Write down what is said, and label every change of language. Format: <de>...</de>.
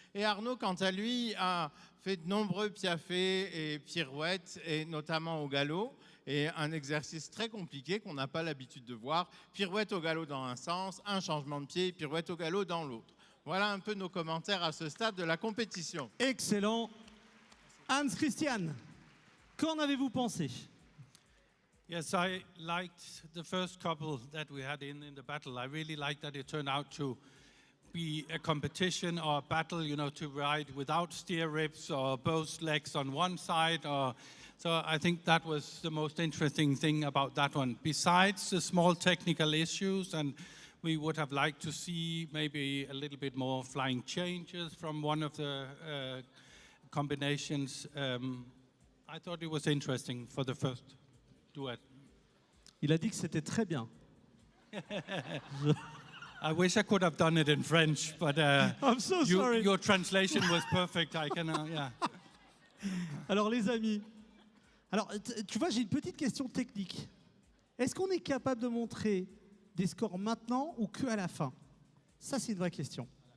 <fr>Et Arnaud, quant à lui, a fait de nombreux piafés et pirouettes, et notamment au galop, et un exercice très compliqué qu'on n'a pas l'habitude de voir. Pirouette au galop dans un sens, un changement de pied, pirouette au galop dans l'autre. Voilà un peu nos commentaires à ce stade de la compétition. Excellent. Hans Christian, qu'en avez-vous pensé?</fr> <en>Yes, I liked the first couple that we had in the battle. I really liked that it turned out to be a competition or a battle, you know, to ride without steer ribs or both legs on one side. So I think that was the most interesting thing about that one. Besides the small technical issues, and we would have liked to see maybe a little bit more flying changes from one of the combinations. I thought it was interesting for the first duet.</en> <fr>Il a dit que c'était très bien.</fr> <en>I wish I could have done it in French, but I'm so sorry. your translation was perfect. I can, yeah.</en> <fr>Alors les amis, alors tu vois, j'ai une petite question technique. Est-ce qu'on est capable de montrer des scores maintenant ou que à la fin? Ça, c'est une vraie question.</fr>